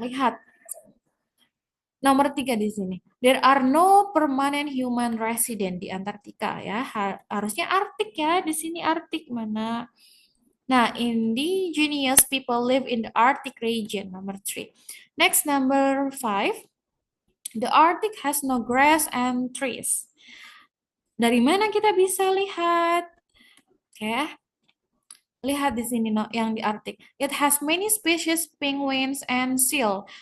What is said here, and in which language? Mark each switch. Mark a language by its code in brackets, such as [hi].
[id] Lihat. Nomor 3 di sini. [en] There are no permanent human resident di Antarctica ya. [id] Harusnya Arctic ya. Di sini Arctic mana? [en] Nah, indigenous people live in the Arctic region. [id] Nomor 3. [en] Next, number 5. The Arctic has no grass and trees. [id] Dari mana kita bisa lihat? Oke. Lihat di sini yang di Arctic. [en] It has many species penguins and seal.